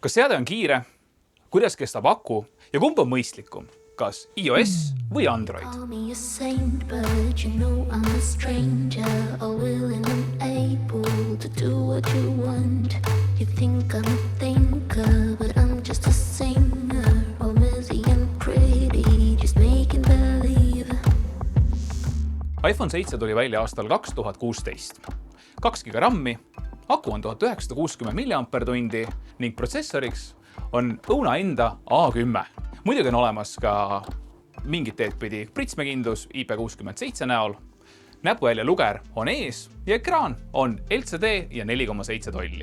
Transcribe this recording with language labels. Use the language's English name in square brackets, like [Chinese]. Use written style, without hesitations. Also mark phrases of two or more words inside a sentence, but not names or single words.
[Estonian] Kas seade on kiire, kuidas kestab aku ja kumb on mõistlikum, kas iOS või Android? [English] Call me a saint, but you know I'm a stranger, all willing and able to do what you want. You think I'm a thinker, but I'm just a singer, all messy and pretty, just making believe. [Estonian] iPhone 7 tuli välja aastal 2016. 2 GB RAM-i, aku on 1960 mAh ning protsessoriks on õuna enda A10. Muidugi on olemas ka mingit teed pidi pritsmekindlus IP67 näol, näpuvälja luger on ees ja ekraan on LCD ja 4,7 tolli.